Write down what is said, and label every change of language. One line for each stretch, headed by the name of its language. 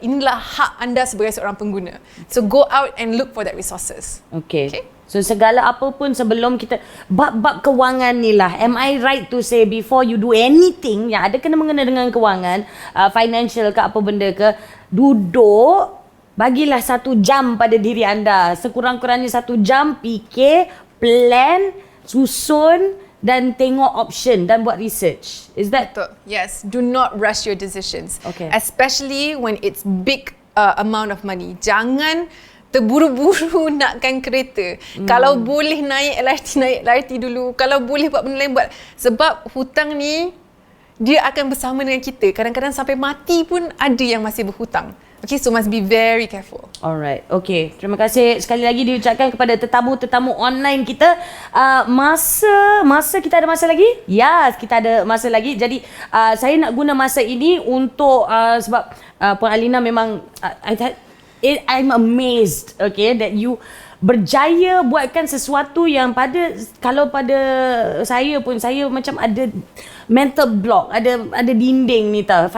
Malay: Inilah hak anda sebagai seorang pengguna.
English: So go out and look for that resources.
Malay: Okay. So segala apa pun sebelum kita bab-bab kewangan ni lah,
English: am I right to say before you do anything
Malay: yang ada kena mengena dengan kewangan, financial ke apa benda ke, duduk, bagilah 1 jam pada diri anda, sekurang-kurangnya 1 jam, fikir, plan, susun dan tengok option dan buat research.
English: Is that?
Malay: Betul.
English: Yes, do not rush your decisions. Okay. Especially when it's big amount of money.
Malay: Jangan terburu-buru nakkan kereta. Kalau boleh naik LRT dulu. Kalau boleh buat benda lain, buat. Sebab hutang ni, dia akan bersama dengan kita. Kadang-kadang sampai mati pun ada yang masih berhutang.
English: Okay, so must be very careful. Alright, okay.
Malay: Terima kasih sekali lagi diucapkan kepada tetamu-tetamu online kita. Masa kita ada masa lagi? Yes, kita ada masa lagi. Jadi, saya nak guna masa ini untuk, sebab Puan Alina memang,
English: I'm amazed, okay, that you
Malay: berjaya buatkan sesuatu yang kalau pada saya pun, saya macam ada mental block, ada dinding ni tau.